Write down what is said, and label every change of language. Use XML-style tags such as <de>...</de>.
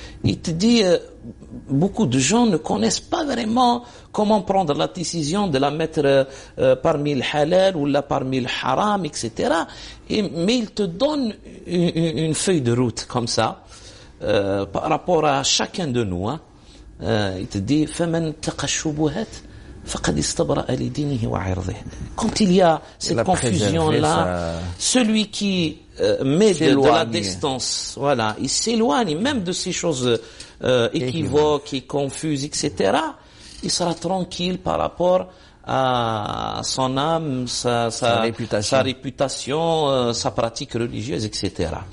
<fr>Il te dit, beaucoup de gens ne connaissent pas vraiment comment prendre la décision de la mettre parmi le halal ou là parmi le haram, etc. Mais il te donne une feuille de route comme ça, par rapport à chacun de nous. Il te dit,</fr> <ar>فَمَنْ تَقَى الشُّبُهَاتِ فَقَدْ اسْتَبْرَأَ لِدِينِهِ وَعِرْضِهِ.</ar> <fr>Quand il y a cette confusion-là, celui qui met de la distance, voilà, il s'éloigne même de ces choses équivoques et confuses, etc. Il sera tranquille par rapport à son âme, sa réputation, sa pratique religieuse, etc.</fr>